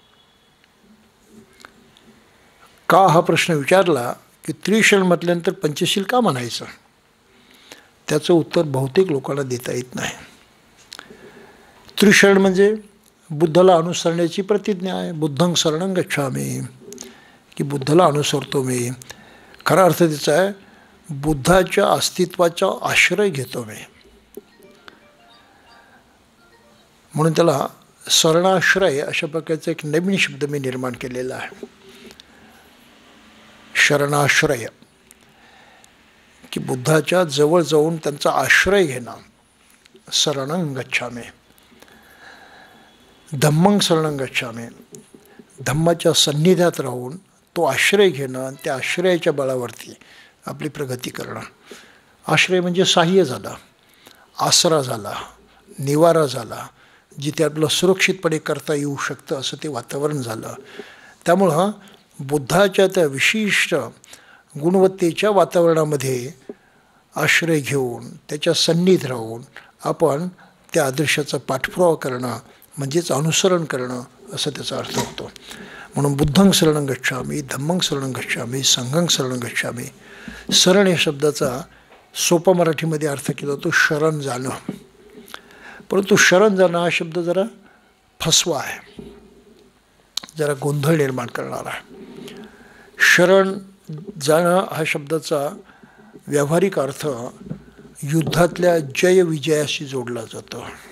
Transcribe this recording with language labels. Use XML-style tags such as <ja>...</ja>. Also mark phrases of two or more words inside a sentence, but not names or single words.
<mr>का हा प्रश्न विचारला की त्रिशरण म्हटल्यानंतर पंचशील का म्हणायचं, त्याचं उत्तर बहुतेक लोकांना देता येत नाही. त्रिशरण म्हणजे बुद्धाला अनुसरण्याची प्रतिज्ञा आहे.</mr> <pi>बुद्धं शरणं गच्छामि,</pi> <mr>की बुद्धाला अनुसरतो मी. खरा अर्थ त्याचा आहे बुद्धाच्या अस्तित्वाचा आश्रय घेतो मी. म्हणून त्याला शरणाश्रय अशा प्रकारचा एक नवीन शब्द मी निर्माण केलेला आहे. शरणाश्रय, की बुद्धाच्या जवळ जाऊन त्यांचा आश्रय घेणं.</mr> <pi>शरणं गच्छामि. धम्मं शरणं गच्छामि,</pi> <mr>धम्माच्या सन्निध्यात राहून तो आश्रय घेणं आणि त्या आश्रयाच्या बळावरती आपली प्रगती करणं. आश्रय म्हणजे साह्य झाला, आसरा झाला, निवारा झाला, जिथे आपलं सुरक्षितपणे करता येऊ शकतं असं ते वातावरण झालं. त्यामुळं बुद्धाच्या त्या विशिष्ट गुणवत्तेच्या वातावरणामध्ये आश्रय घेऊन त्याच्या सन्निध राहून आपण त्या आदर्शाचा पाठपुरावा करणं म्हणजेच अनुसरण करणं असं त्याचा अर्थ होतो.</mr> <pi>म्हणून बुद्धं शरणं गच्छामि, धम्मं शरणं गच्छामि, संघं शरणं गच्छामि.</pi> <mr>शरण या शब्दाचा सोपा मराठीमध्ये अर्थ केला तो शरण जाणं. परंतु शरण जाणं हा शब्द जरा फसवा आहे, जरा गोंधळ निर्माण करणारा आहे. शरण जाणं हा शब्दाचा व्यावहारिक अर्थ युद्धातल्या जय विजयाशी जोडला जातो.</mr>